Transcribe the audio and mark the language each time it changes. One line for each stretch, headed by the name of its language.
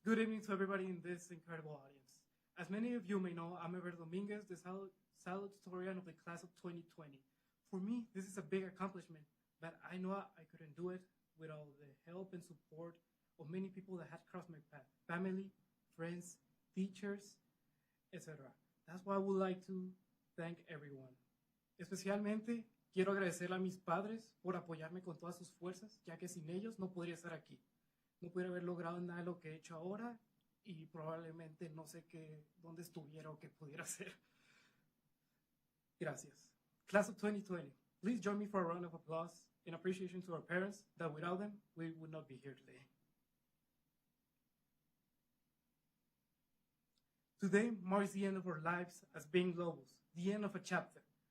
English: Good evening to everybody in this incredible audience. As many of you may know, I'm Ever Dominguez, the salutatorian of the class of 2020. For me, this is a big accomplishment, but I know I couldn't do it without the help and support of many people that had crossed my path. Family, friends, teachers, etc. That's why I would like to thank everyone.
Spanish: Especialmente quiero agradecer a mis padres por apoyarme con todas sus fuerzas, ya que sin ellos no podría estar aquí. No pudiera haber logrado nada de lo que he hecho ahora y probablemente no sé dónde estuviera o qué pudiera hacer. Gracias.
English: Class of 2020, please join me for a round of applause in appreciation to our parents that without them, we would not be here today. Today marks the end of our lives as being Lobos, the end of a chapter.